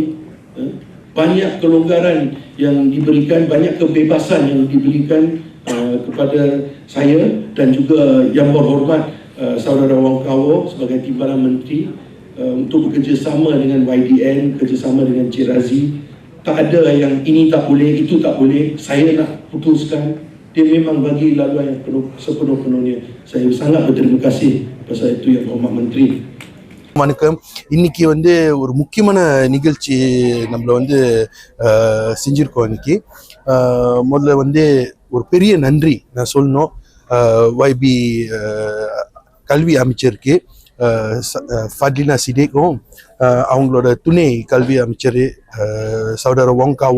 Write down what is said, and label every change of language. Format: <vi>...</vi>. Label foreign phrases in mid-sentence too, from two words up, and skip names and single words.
<ms>Banyak kelonggaran yang diberikan, banyak kebebasan yang diberikan kepada saya dan juga yang berhormat Saudara Wong Kawo sebagai Timbalan Menteri untuk bekerjasama dengan YDN, bekerjasama dengan Cik Razi. Tak ada yang ini tak boleh, itu tak boleh. Saya nak putuskan. Dia memang bagi laluan yang sepenuh-penuhnya. Saya sangat berterima kasih pasal itu Yang Berhormat Menteri.</ms> <ta>வணக்கம். இன்னைக்கு வந்து ஒரு முக்கியமான நிகழ்ச்சி நம்மள வந்து செஞ்சிருக்கோம். இன்னைக்கு முதல்ல வந்து ஒரு பெரிய நன்றி நான் சொல்லணும் YB கல்வி அமைச்சருக்கு, ஃபட்லினா சிடேக்கும், அவங்களோட துணை கல்வி அமைச்சர் சகோதரர் வோங் காவோ.</ta>